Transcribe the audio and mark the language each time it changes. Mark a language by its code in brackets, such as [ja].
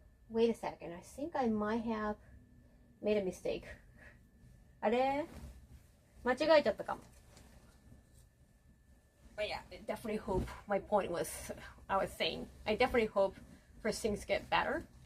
[en] Wait a second, I think I might have made a mistake. [ja] あれ間違えちゃったかも。 [en] But yeah, I definitely hope my point was, I was saying, I definitely hope for things to get better.